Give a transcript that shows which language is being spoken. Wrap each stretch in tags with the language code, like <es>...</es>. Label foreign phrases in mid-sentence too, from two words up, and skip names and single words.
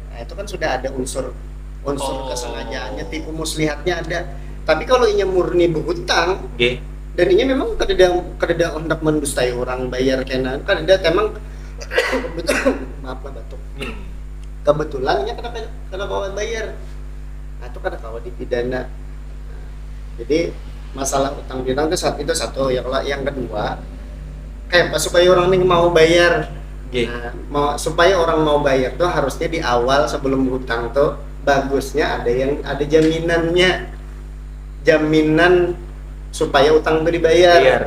<id>Nah, itu kan sudah ada unsur kesengajaannya, tipu muslihatnya ada.</id> <bjn>Tapi kalau inya murni berhutang, dan inya memang kadeda hendak mendustai orang bayar kena, kadeda emang maaf lah batuk. Kebetulan inya kada kawan bayar. Nah, itu kada kawan dipidana.</bjn> <id>Jadi masalah utang piutang itu satu. Yang kedua, kayak supaya orang ini mau bayar. Nah, supaya orang mau bayar tuh harusnya di awal sebelum hutang tuh bagusnya ada jaminannya, jaminan supaya utang itu dibayar.</id>